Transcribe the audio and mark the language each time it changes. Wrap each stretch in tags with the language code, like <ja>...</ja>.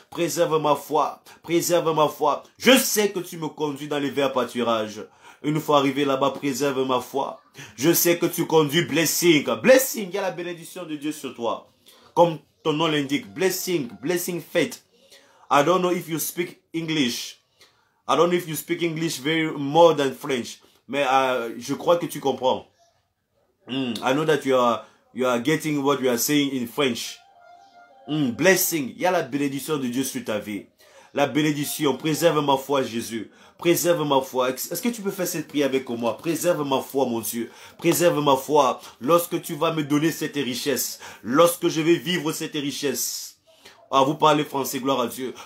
<fr>Préserve ma foi. Préserve ma foi. Je sais que tu me conduis dans les verts pâturages. Une fois arrivé là-bas, préserve ma foi. Je sais que tu conduis blessing. Blessing, il y a la bénédiction de Dieu sur toi. Comme ton nom l'indique, blessing, blessing faith.</fr> <en>I don't know if you speak English. I don't know if you speak English very more than French.</en> <fr>Mais je crois que tu comprends.</fr> <en>I know that you are getting what you are saying in French.</en> <fr>Blessing, il y a la bénédiction de Dieu sur ta vie. La bénédiction, préserve ma foi, Jésus. Préserve ma foi. Est-ce que tu peux faire cette prière avec moi? Préserve ma foi, mon Dieu. Préserve ma foi. Lorsque tu vas me donner cette richesse. Lorsque je vais vivre cette richesse. Ah, vous parlez français, gloire à Dieu.</fr>